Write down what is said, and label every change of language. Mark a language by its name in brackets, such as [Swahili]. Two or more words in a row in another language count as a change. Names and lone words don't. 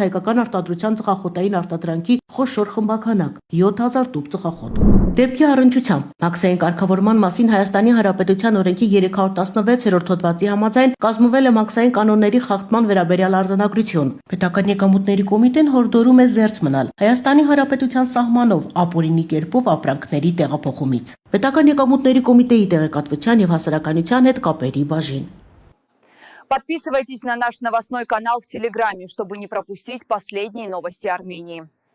[Armenian] հայկական արտադրության ծխախոտային արտադրանքի խոշոր խմբականակ 7000 տուփ ծխախոտ։ Դեպքի առնչությամբ մաքսային կարգավորման մասին Հայաստանի Հանրապետության օրենքի 316-րդ հոդվածի համաձայն կազմվել է մաքսային կանոնների խախտման վերաբերյալ արձանագրություն։ Պետական եկամուտների կոմիտեն հորդորում է զերծ մնալ Հայաստանի Հանրապետության սահմանով ապօրինի կերպով ապրանքների տեղափոխումից։ Պետական եկամուտների կոմիտեի տեղեկատվության եւ հասարակայնության հետ կապերի բաժին։ [Russian] Подписывайтесь на наш новостной канал в Телеграме, чтобы не пропустить последние новости Армении.